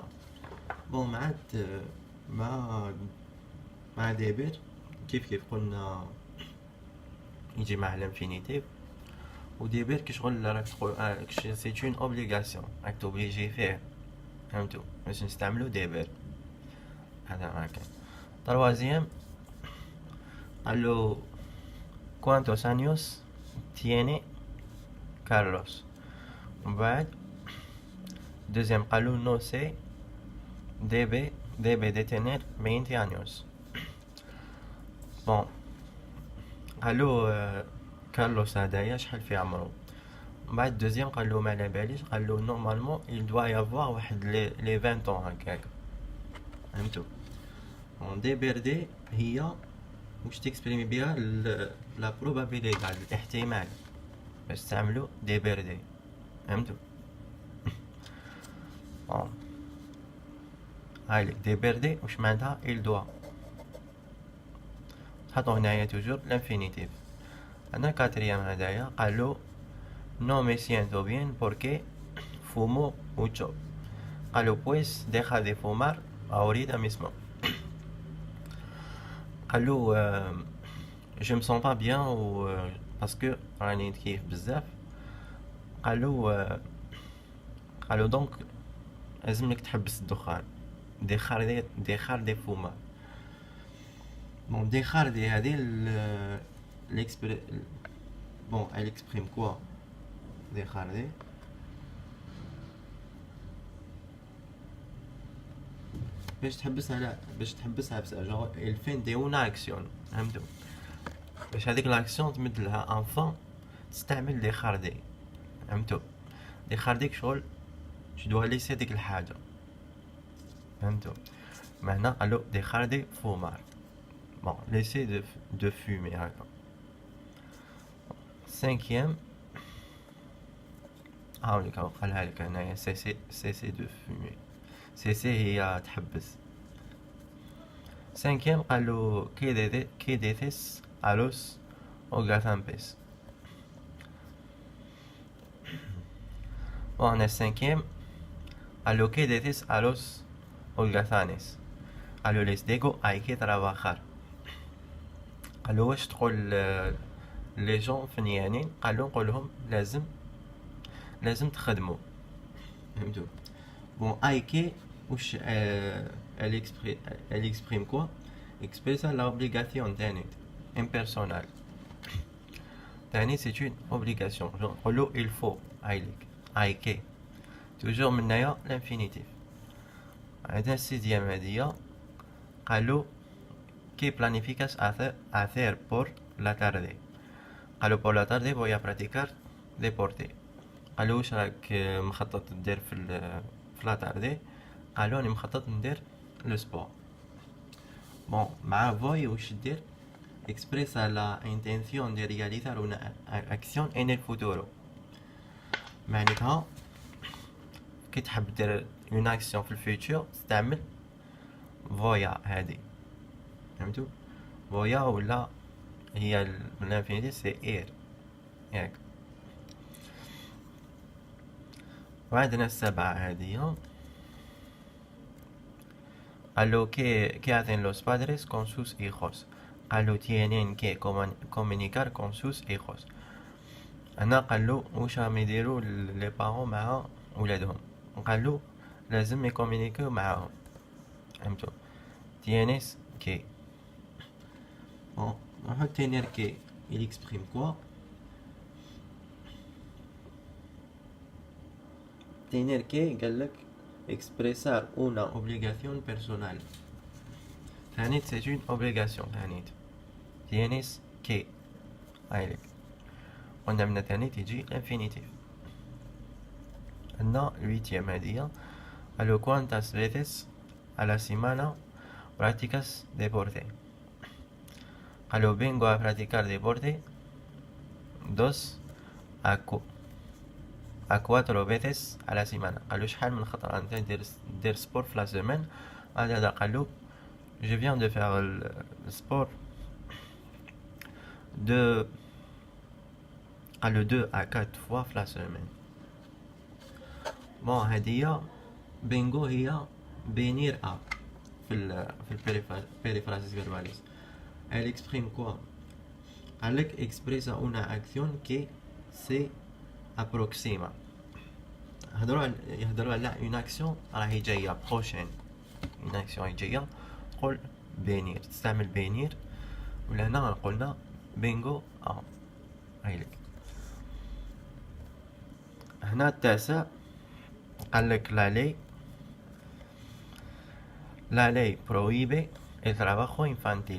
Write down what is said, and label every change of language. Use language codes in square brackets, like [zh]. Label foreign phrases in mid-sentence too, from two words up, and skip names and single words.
[ar] بون مع ديبير كيف قلنا يجي مع الانفينيتيف، وديبير كي شغل راك تقول [fr] c'est une obligation, [ar] راك توبليجي فيه. فهمتوا؟ باش نستعملو ديبير. هذا هكا. تروازيام قالو [es] cuántos años tiene Carlos. [ar] ومن بعد دوزيام قالو [es] no sé debe de tener 20 años. [ar] بون قالو كارلوس هدايا شحال في عمرو. من بعد دوزيام قالو ما على باليش، قالو نورمالمون [fr] il doit y avoir [ar] واحد [fr] les 20 ans [ar] هكاك. فهمتو؟ دي بيردي هي واش تكسبريمي بها [fr] la probabilité, [ar] الاحتمال باش تعملو دي بيردي. فهمتو؟ هايليك دي بيردي واش معناتها [fr] il doit. [ar] حطو هنايا توجور الانفينيتيف. انا كاتريام هدايا قالو [es] no me siento bien porque fumo mucho، قالو pues deja de fumar ahorita mismo. [fr] قالو je me sens pas bien ou parce que [ar] راني نتكيف بزاف. قالو دونك لازملك تحبس الدخان، [es] dejar de fumar. [fr] Bon, [es] dejar de [fr] هذه bon, elle exprime quoi [es] dejar de [ar] باش تحبسها بس [fr] genre il fait de una action. [ar] فهمتوا؟ باش هذيك لاكسيون تمد لها انفان تستعمل [es] dejar de. [ar] فهمتوا؟ [es] dejar de [ar] شغل [fr] tu dois laisser [ar] ديك الحاجه. فهمتوا؟ معنى قالو [es] dejar de fumar. [fr] Bon, laisser de fumer هكا. cinquième [ar] هاوليك قالها لك هنايا [fr] cesser de fumer. [es] cesser [ar] هي تحبس. [es] cinquième قالو que dices a los holgazanpes. bon el cinquième قالو que dices a los holgazanes، قالو les digo hay que trabajar. [ar] قالو واش تقول لي جون فنيانين، قالو نقولهم لازم تخدموا. فهمتوا؟ بون ايكي واش [fr] elle exprime quoi؟ [es] expresa la [fr] obligation تاني impersonnel تاني c'est une obligation. [ar] نقولو [fr] il faut [ar] ايليك ايكي توجور من هنايا الانفينيتيف. عندنا السيديام هادية قالو [es] que planificas hacer por la tarde، قالو por la tarde voy a practicar deporte. [ar] قالو واش راك مخطط دير في [es] la tarde, [ar] قالوا راني مخطط ندير [fr] le sport. [ar] بون مع فوي واش دير [es] expresa la intención de realizar una acción en el futuro. [ar] معناتها كي تحب دير [fr] une action [ar] في الفيوتشر تستعمل فويا هادي، فهمتوا؟ فويا ولا هي من الانفينيتي سي اير ياك. وعندنا السبعة هادية. [es] قالو que hacen los padres con sus hijos. قالو tienen que comunicar con sus hijos. [ar] هنا قالو واش راهم يديرو [fr] les parents [ar] مع ولادهم. قالو لازم يكومونيكيو معاهم، فهمتوا؟ [es] tienes que. bon نحط tener que [fr] il exprime quoi. [es] tener que قالك expresar una obligación personal. [fr] ثانيت c'est une obligation. ثانيت [es] tienes que [fr] هايلك. [ar] قلنا من ثاني تيجي الانفينيتيف. عندنا الويتيام هادية. [es] قالو cuántas veces a la semana practicas deporte. قالو vengo a practicar deporte 2 a 4 veces a la semana. [ar] قالو شحال من خطرة انت دير سبور في [fr] la semaine. هذا قالو je viens de faire le sport قالو 2 à 4 fois في لا سيمين. [ar] بون هادية بينغو هي بينير ا في [es] perífrasis verbales. [fr] elle exprime quoi. [es] قالك expresa una acción que se aproxima. [ar] يهضروا على [fr] une action [ar] راهي جاية prochaine. [fr] une action [ar] راهي جاية تقول بينير، تستعمل بينير. ولهنا قلنا بينغو ا هايلك. هنا التاسع قالك [es] la ley prohíbe el trabajo infantil.